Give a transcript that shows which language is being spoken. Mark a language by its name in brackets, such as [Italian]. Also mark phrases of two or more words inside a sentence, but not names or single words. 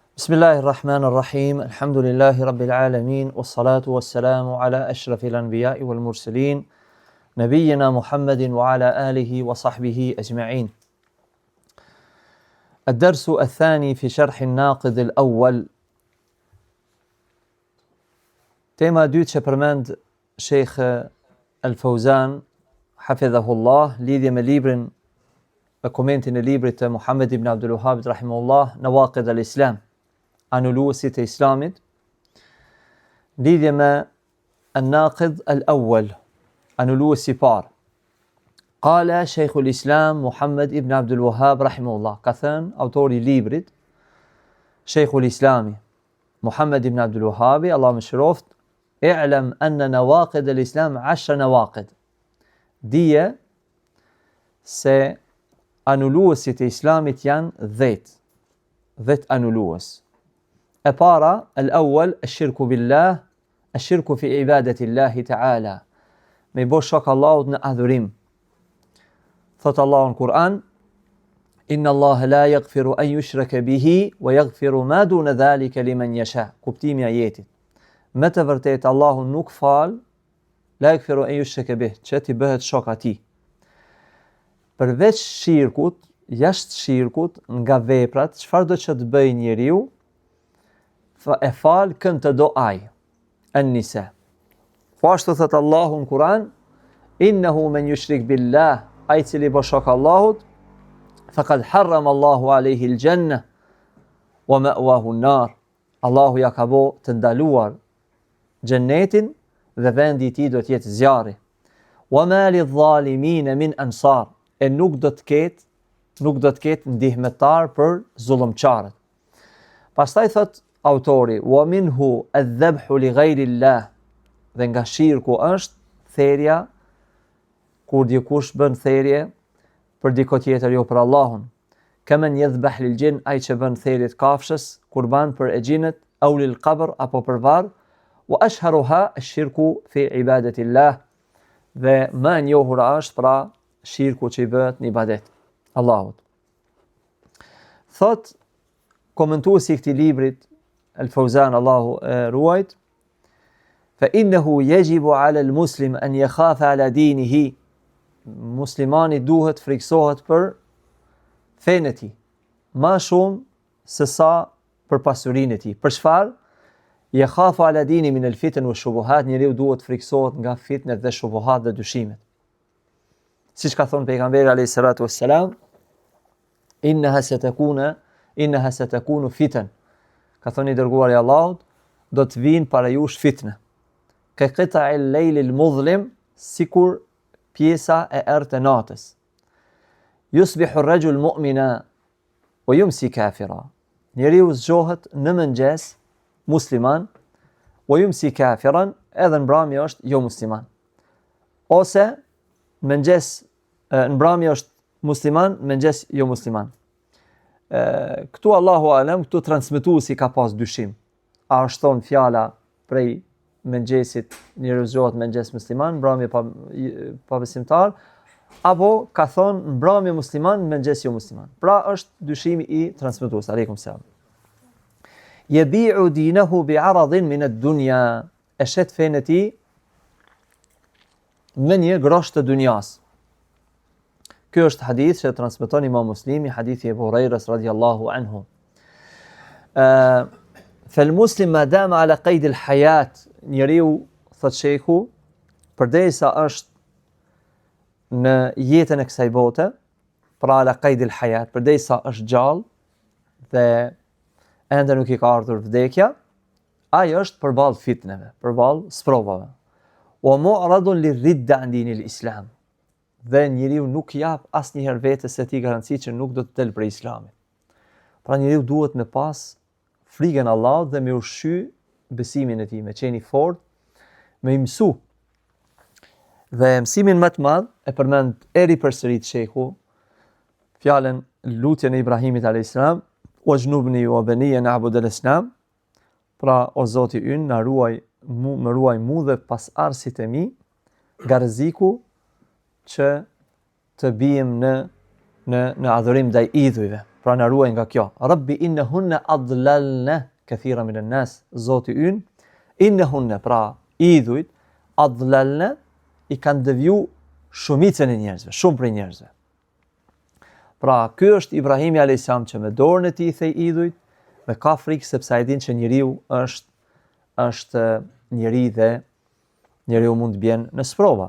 [Arabic] بسم الله الرحمن الرحيم. الحمد لله رب العالمين والصلاة والسلام على أشرف الأنبياء والمرسلين نبينا محمد وعلى آله وصحبه أجمعين. الدرس الثاني في شرح الناقض الأول. [Albanian] Tema e dytë që përmend Sheikh Al-Fauzan hafidhahullah lidhje me librin me komentin e librit të Muhammed ibn Abdul Wahhab rahimahullah Nawaqid al-Islam, anuluesit e Islamit, lidhje me [Arabic] الناقض الأول, [Albanian] anuluesi i parë. [Arabic] قال شيخ الإسلام [Albanian] Muhammed ibn Abdul Wahhab rahimahullah, ka thënë autori i librit Sheikhul Islami Muhammed ibn Abdul Wahhab, Allah më shëroft, [Arabic] اعلم أن نواقض الإسلام 10 نواقض. [Albanian] Dije se anuluesit e Islamit janë 10 anulues. E para, [Arabic] الأول، الشرك بالله، الشرك في عبادة الله تعالى, [Albanian] me bo shok Allahut në adhurim. Thot Allahu në Kur'an, [Arabic] إن الله لا يغفر أن يشرك به ويغفر ما دون ذلك لمن يشاء. [Albanian] Kuptimi i ajetit. Me të vërtetë Allahu nuk fal, [Arabic] لا يغفر أن يشرك به, [Albanian] që ti bëhet shok atij. Përveç shirkut, jashtë shirkut, nga veprat, çfarë do që të bëjë njeriu, e fal kënd të do ai. An-Nisa. Po ashtu thot Allahu në Kur'an, [Arabic] إنه من يشرك بالله, [Albanian] ai cili bë shok Allahut, [Arabic] فقد حرم الله عليه الجنة ومأواه النار. [Albanian] Allahu ja ka bë të ndaluar xhennetin dhe vendi i tij do të jetë zjarri. [Arabic] وما للظالمين من أنصار. [Albanian] E nuk do të ketë ndihmetar për zullumçarët. Pastaj thot autori, [Arabic] ومنه الذبح لغير الله, [Albanian] dhe nga shirku është therja, kur dikush bën therje për dikë tjetër jo për Allahun. [Arabic] كمن يذبح للجن, [Albanian] ai që bën therje të kafshës, kurban për e xhinët, [Arabic] أو للقبر [Albanian] apo për varr, [Arabic] وأشهرها الشرك في عبادة الله, [Albanian] dhe më e njohur është pra shirku që i bëhet në ibadet Allahut. Thot komentuesi i këtij librit Al-Fauzan, Allahu e ruajt, [Arabic] فإنه يجب على المسلم أن يخاف على دينه. [Albanian] Muslimani duhet friksohet për fenë e tij, më shumë se sa për pasurinë e tij. Për çfarë? [Arabic] يخاف على دينه من الفتن والشبهات, [Albanian] njeriu duhet friksohet nga fitnet dhe shubuhat dhe dyshimet. Siç ka thënë pejgamberi [Arabic] عليه الصلاة والسلام، إنها ستكون فتن. [Albanian] Ka thënë i dërguari i Allahut, do të vinë para jush fitne. [Arabic] كقطع الليل المظلم, [Albanian] sikur pjesa e errët e natës. [Arabic] يصبح الرجل مؤمنا ويمسي كافرا. [Albanian] Njeriu zgjohet në mëngjes musliman, [Arabic] ويمسي كافرا, [Albanian] edhe në mbrëmje është jo musliman. Ose në mbrëmje është musliman, mëngjes jo musliman. Këtu [Arabic] الله أعلم, [Albanian] këtu transmetuesi ka pas dyshim. A është thonë fjala prej mëngjesit, njeriu zgjohet mëngjes musliman, mbrëmje pa besimtar, apo ka thonë mbrëmje musliman, mëngjes jo musliman. Pra është dyshimi i transmetues. Aleikum selam. [Arabic] يبيع دينه بعرض من الدنيا. [Albanian] E shet fenë e tij me një grosh të dunjas. Ky është hadith që transmeton Imam Muslimi, hadithi e Abu Hurairës [Arabic] رضي الله عنه. فالمسلم ما دام على قيد الحياة, [Albanian] njeriu, thot sheikhu, përderisa është në jetën e kësaj bote, pra [Arabic] على قيد الحياة, [Albanian] përderisa është gjallë dhe ende nuk i ka ardhur vdekja, ai është përballë fitneve, përballë sprovave. [Arabic] ومعرض للردة عن دين الإسلام. [Albanian] Dhe njeriu nuk jap asnjëherë vetes së tij garanci që nuk do të del prej Islamit. Pra njeriu duhet me pas frikën Allahut dhe me ushqy besimin e tij, me qenë i fortë, me mësu. Dhe mësimin më të madh e përmend eri përsërit shehu fjalën lutjen e Ibrahimit [Arabic] عليه السلام، واجنبني وبني نعبد الأصنام. [Albanian] Pra o Zoti ynë, na ruaj, më ruaj mu dhe pasardhësit e mi nga rreziku që të bijmë në adhurim ndaj idhujve. pra na ruaj nga kjo. [Arabic] رب إنهن أضللن كثيرا من الناس, [Albanian] Zoti ynë, innahunna, pra idhujt, adlalna, i kanë deviju shumicën e njerëzve, shumë prej njerëzve. Pra ky është Ibrahimi a.s. që me dorën e tij i thej idhujt, dhe ka frikë sepse ai din që njeriu është njeri dhe njeriu mund të bjen në sprova.